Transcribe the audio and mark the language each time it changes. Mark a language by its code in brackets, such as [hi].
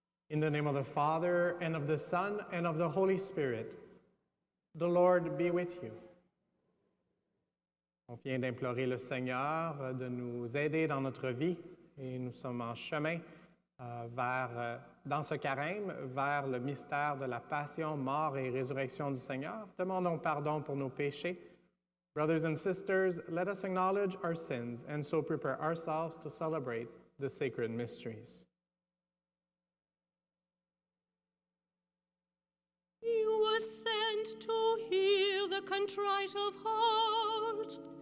[en] In the name of the Father, and of the Son, and of the Holy Spirit. The Lord be with you. [fr] On vient d'implorer le Seigneur de nous aider dans notre vie et nous sommes en chemin dans ce carême, vers le mystère de la passion, mort et résurrection du Seigneur. Demandons pardon pour nos péchés. [en] Brothers and sisters, let us acknowledge our sins and so prepare ourselves to celebrate the sacred mysteries. You were sent to heal the contrite of heart.